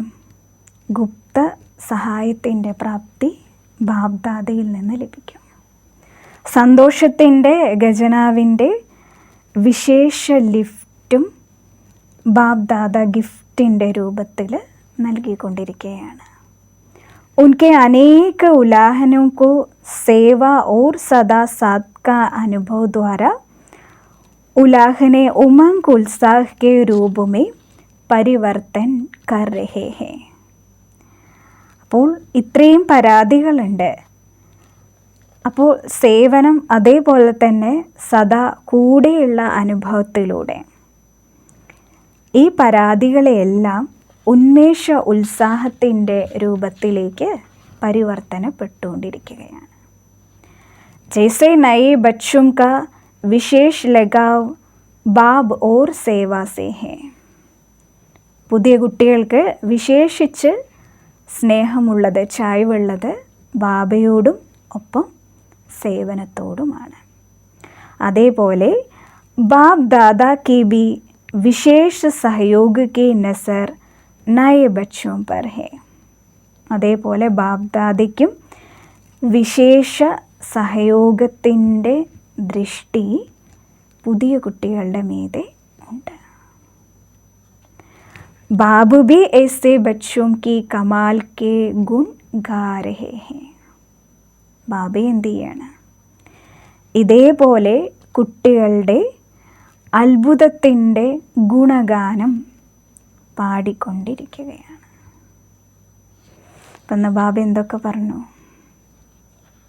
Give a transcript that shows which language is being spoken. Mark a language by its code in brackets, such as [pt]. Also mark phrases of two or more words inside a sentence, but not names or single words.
[ml] ഗുപ്ത സഹായത്തിൻ്റെ പ്രാപ്തി ബാബ് ദാദയിൽ നിന്ന് ലഭിക്കും. സന്തോഷത്തിൻ്റെ ഖജനാവിൻ്റെ വിശേഷ ലിഫ്റ്റും ബാബ് ദാദ ഗിഫ്റ്റിൻ്റെ രൂപത്തിൽ നൽകിക്കൊണ്ടിരിക്കുകയാണ്. [hi] उनके अनेक उलाहनों को सेवा और सदा साथ का अनुभव द्वारा उलाहने उमंग उत्साह के रूप में परिवर्तन कर रहे हैं. [ml] അപ്പോൾ ഇത്രയും പരാതികളുണ്ട്. അപ്പോൾ സേവനം, അതേപോലെ തന്നെ സദാ കൂടെയുള്ള അനുഭവത്തിലൂടെ ഈ പരാതികളെയെല്ലാം ഉന്മേഷ ഉത്സാഹത്തിൻ്റെ രൂപത്തിലേക്ക് പരിവർത്തനപ്പെട്ടുകൊണ്ടിരിക്കുകയാണ്. [hi] जैसे नए ബच्चों का विशेष लगाव बाब और सेवा से है. [ml] പുതിയ കുട്ടികൾക്ക് വിശേഷിച്ച് സ്നേഹമുള്ളത്, ചായ്വുള്ളത് ബാബയോടും ഒപ്പം സേവനത്തോടുമാണ്. [hi] അതേപോലെ ബാബ് ദാദാ की भी विशेष सहयोग की नज़र नए बच्चों पर है. [ml] അതേപോലെ ബാബ് ദാദയ്ക്കും വിശേഷ സഹയോഗത്തിൻ്റെ ദൃഷ്ടി പുതിയ കുട്ടികളുടെ മീതെ ഉണ്ട്. [hi] बाबू भी ऐसे बच्चों की कमाल के गुण गा रहे हैं. [ml] ബാബ എന്ത് ചെയ്യാണ്? ഇതേപോലെ കുട്ടികളുടെ അത്ഭുതത്തിൻ്റെ ഗുണഗാനം പാടിക്കൊണ്ടിരിക്കുകയാണ്. അപ്പം ബാബ എന്തൊക്കെ പറഞ്ഞു?